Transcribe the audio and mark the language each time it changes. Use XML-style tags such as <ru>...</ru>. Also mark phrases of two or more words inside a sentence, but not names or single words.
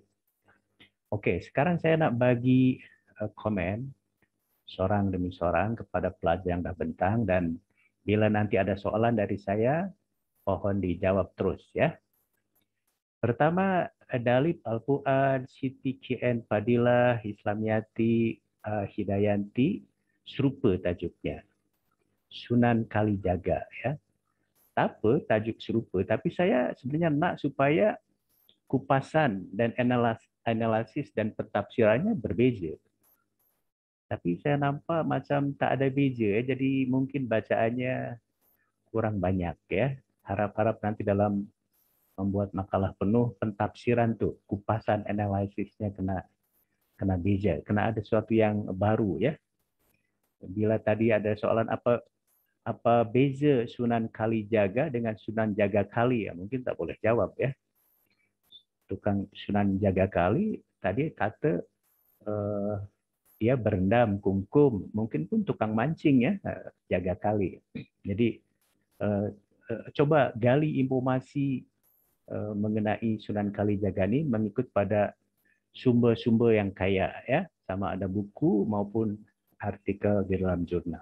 <ms>Oke, sekarang saya nak bagi komen seorang demi seorang kepada pelajar yang dah bentang, dan bila nanti ada soalan dari saya, mohon dijawab terus ya. Pertama, Dalip Al-Fuad, Siti KN Fadilah, Islamiyati, Hidayanti, serupa tajuknya. Sunan Kalijaga ya. apa tajuk serupa, tapi saya sebenarnya nak supaya kupasan dan analisis dan pentafsirannya berbeza. Tapi saya nampak macam tak ada beza, jadi mungkin bacaannya kurang banyak ya. Harap-harap nanti dalam membuat makalah penuh pentafsiran tuh, kupasan analisisnya kena beza, kena ada sesuatu yang baru ya. Bila tadi ada soalan apa beza Sunan Kalijaga dengan Sunan Jagakali, ya mungkin tak boleh jawab ya. Tukang Sunan Jagakali tadi kata dia berendam kungkum, mungkin pun tukang mancing ya, Jagakali. Jadi coba gali informasi mengenai Sunan Kalijaga ini mengikut pada sumber-sumber yang kaya ya, sama ada buku maupun artikel di dalam jurnal.</ms>